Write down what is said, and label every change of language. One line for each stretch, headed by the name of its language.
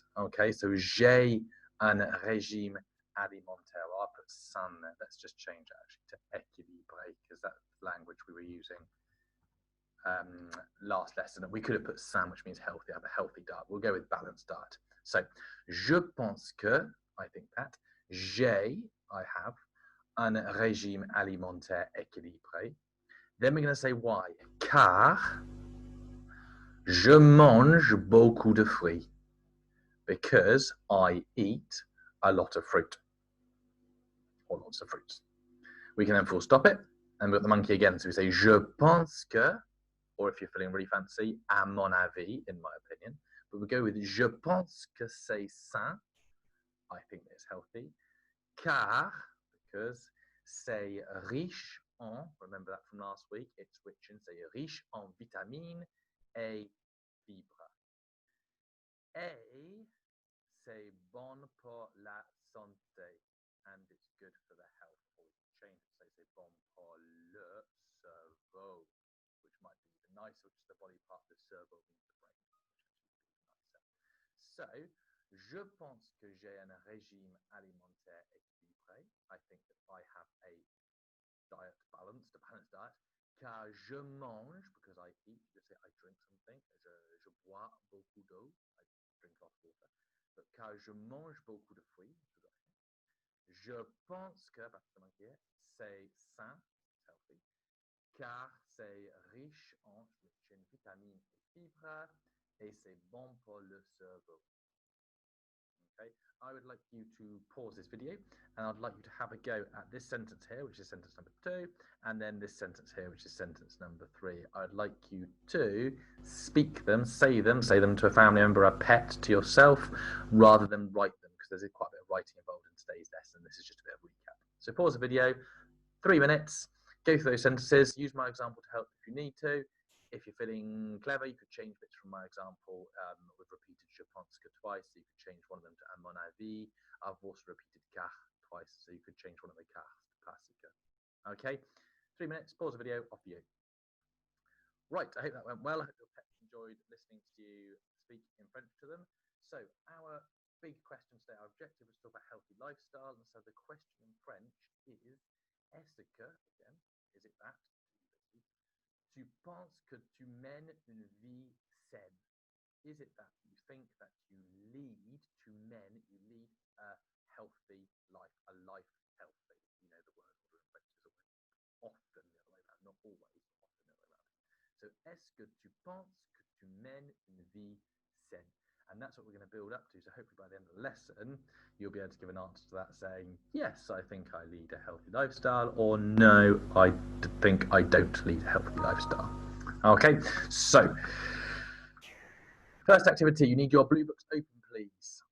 English: Okay, so
French: j'ai un régime alimentaire.
English: Well, I'll put san there. Let's just change it actually to équilibré, because that's the language we were using last lesson. And we could have put san, which means healthy. I have a healthy diet. We'll go with balanced diet.
French: So je pense que,
English: I think that,
French: j'ai,
English: I have,
French: un régime alimentaire équilibré.
English: Then we're going to say why.
French: Car je mange beaucoup de fruits.
English: Because I eat a lot of fruit. Or lots of fruits. We can then full stop it. And we've got the monkey again. So we say
French: je pense que,
English: or if you're feeling really fancy,
French: à mon avis,
English: in my opinion. But we go with
French: je pense que c'est sain.
English: I think it's healthy. Car, because c'est riche en, remember that from last week, it's rich in,
French: c'est riche en vitamines et fibres. Et c'est bon pour la santé,
English: and it's good for the health. Or we can change it, say
French: c'est bon pour le cerveau,
English: which might be even nicer, which is the body part. The cerveau means the brain, which actually be even nicer.
French: So, je pense que j'ai un régime alimentaire équilibré.
English: I think that I have a diet balanced, a balanced diet.
French: Car je mange,
English: because I eat, you could say I drink something.
French: Je bois beaucoup d'eau.
English: I drink a lot of water.
French: But car je mange beaucoup de fruits, je pense que,
English: back to the monkey here,
French: c'est sain,
English: it's healthy.
French: Car c'est riche en,
English: rich in
French: vitamines et fibres, et c'est bon pour le cerveau.
English: Okay, I would like you to pause this video, and I'd like you to have a go at this sentence here, which is sentence number 2, and then this sentence here, which is sentence number 3. I'd like you to speak them, say them to a family member, a pet, to yourself, rather than write them, because there's quite a bit of writing involved in today's lesson. This is just a bit of recap. So pause the video, 3 minutes, go through those sentences, use my example to help if you need to. If you're feeling clever, you could change bits from my example. We've repeated
French: je pense que
English: twice, so you could change one of them to
French: à mon avis.
English: I've also repeated car twice, so you could change one of the cars to
French: parce que.
English: Okay, 3 minutes, pause the video, off you. Right, I hope that went well. I hope your pets enjoyed listening to you speak in French to them. So our big question today, our objective was to talk about healthy lifestyle. And so the question in French is,
French: est-ce que,
English: again, is it that?
French: Tu penses que tu mènes une vie saine?
English: Is it that you think that you lead, to men, you lead a healthy life, a life healthy? You know the word order in French is always often the other way around, not always, but often the other way around.
French: So, est-ce que tu penses que tu mènes une vie saine?
English: And that's what we're going to build up to. So hopefully by the end of the lesson, you'll be able to give an answer to that saying, yes, I think I lead a healthy lifestyle, or no, I think I don't lead a healthy lifestyle. Okay, so first activity, you need your blue books open, please.